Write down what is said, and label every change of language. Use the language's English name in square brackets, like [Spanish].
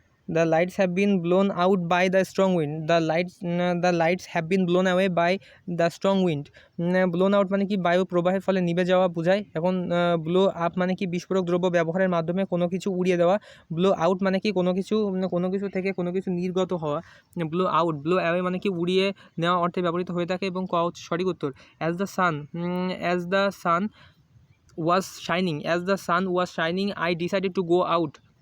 [English] The lights have been blown out by the strong wind. The lights have been blown away by the strong wind. [Bangla] Blown out মানে কি বায়ু প্রবাহের ফলে নিভে যাওয়া বোঝায়। এখন ব্লো আপ মানে কি বিস্ফোরক দ্রব্য ব্যবহারের মাধ্যমে কোনো কিছু উড়িয়ে দেওয়া। ব্লো আউট মানে কি কোনো কিছু থেকে কোনো কিছু নির্গত হওয়া। ব্লো আউট, ব্লো অ্যাওয়ে মানে কি উড়িয়ে নেওয়া অর্থে ব্যবহৃত হয়ে থাকে এবং ক হচ্ছে সঠিক উত্তর। As the sun [English] was shining, I decided to go out.